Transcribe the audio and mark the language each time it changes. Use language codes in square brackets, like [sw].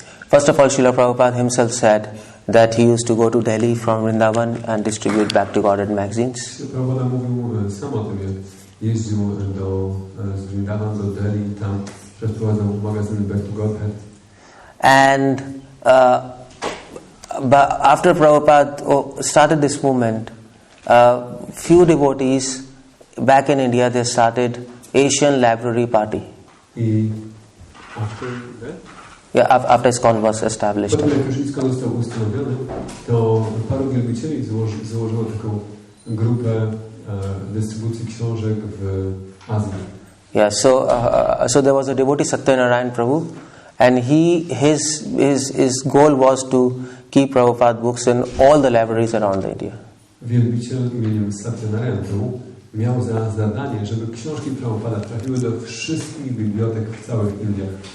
[en] First of all, Srila Prabhupada himself said that he used to go to Delhi from Vrindavan and distribute Bhakti Vikasa magazines. [pl] Srila Prabhupada mówił sam o tym, jak jeździł z Vrindavan do Delhi i tam rozprowadzał magazyny Bhakti Vikasa. [en] And but after Prabhupada started this movement, few devotees back in India, they started Asian Library Party. I after that? Yeah, after ISKCON was established. [pl] Potem jak już ISKCON został ustanowiony, to paru wielbicieli założyło taką grupę dystrybucji książek w Azji. [en] Yeah, so there was a devotee Satyanarayan Prabhu, and his goal was to keep Prabhupada books in all the libraries around India. [pl] Wielbiciel imieniem Satyanarayan Prabhu miał za zadanie, żeby książki Prabhupada trafiły do wszystkich bibliotek w całych Indiach.